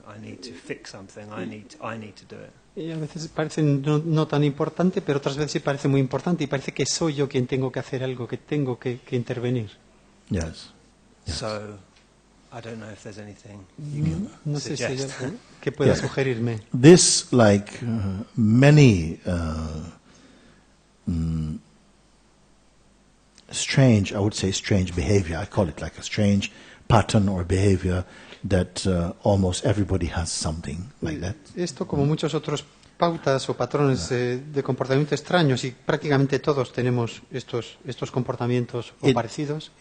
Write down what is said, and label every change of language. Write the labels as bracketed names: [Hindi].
[English] I need to fix something. I need to do it. [Spanish] Y a veces parece no tan importante, pero otras veces sí parece muy importante y parece que soy yo quien tengo que hacer algo, que tengo que intervenir. [English] Yes. Yes. So I don't know if there's anything you can [Spanish] No sé si hay [English] suggest. [Spanish] algo que pueda [English] Yeah. [Spanish] sugerirme. [English] This, like many strange, I would say strange behavior, I call it like a strange pattern or behavior that almost everybody has something like that. [Spanish] Esto, como muchos otros pautas o patrones de comportamiento extraños, y prácticamente todos tenemos estos comportamientos o parecidos,